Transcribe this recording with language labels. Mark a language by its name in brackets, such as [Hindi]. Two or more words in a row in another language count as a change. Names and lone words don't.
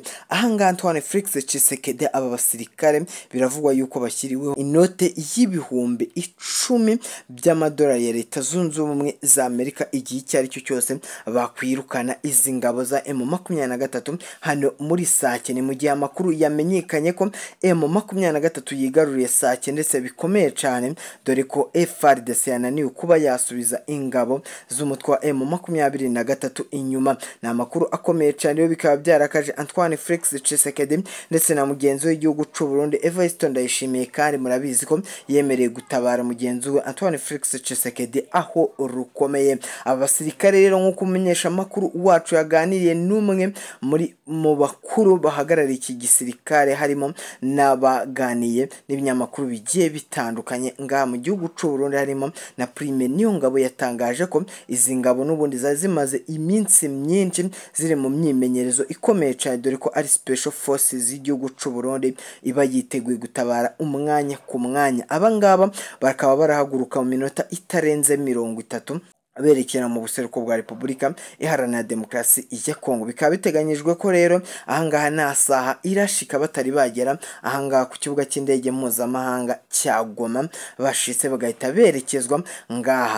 [Kinyarwanda] Ahanga Antoine Felix Tshisekedi aba basirikare biravugwa yuko bashyiriweho inote y'ibihumbi 10 by'amadolari ya Leta Zunze Ubumwe za Amerika igihe icyo ari cyo cyose bakwirukana izi ngabo za M23 hano muri Sake. Ni mu gihe amakuru yamenyekanye ko M23 yigaruriye Sake ndetse bikomeye cyane, dore ko FARDC yananiwe kuba yasubiza ingabo z'umutwe wa M23 inyuma. Ni amakuru akomeye cyane yo bikaba byarakaje Antoine Felix Tshisekedi ndetse na mugenzi w'igihugu cy'u Burundi Evariste Ndayishimiye, kandi murabizi ko yemereye gutabara mugenzi we Antoine Felix Tshisekedi aho rukomeye. Abasirikare rero nk'uko umenyesha makuru wacu yaganiriye n'umwe mu bakuru bahagarariye iki gisirikare, harimo n'abaganiye n'ibinyamakuru bigiye bitandukanye ngaha mu gihugu cy'u Burundi, harimo na Prime Niyongabo yatangaje ko izi ngabo n'ubundi zimaze iminsi myinshi ziri mu myimenyerezo ikomeye cyane, dore ko ari [English] Special Forces [Kinyarwanda] z'igihugu cy'u Burundi iba yiteguye gutabara umwanya ku mwanya. Abangaba bakaba barahaguruka mu minota itarenze 30 berekera mu buseruko bwa Repubulika Iharanira Demokarasi ya Kongo. Bikaba biteganyijwe ko rero ahangaha nta saha irashika batari bagera ahangaha ku kibuga cy'indege mpuzamahanga cya Goma, bashitse bagahita berekezwa ngaha.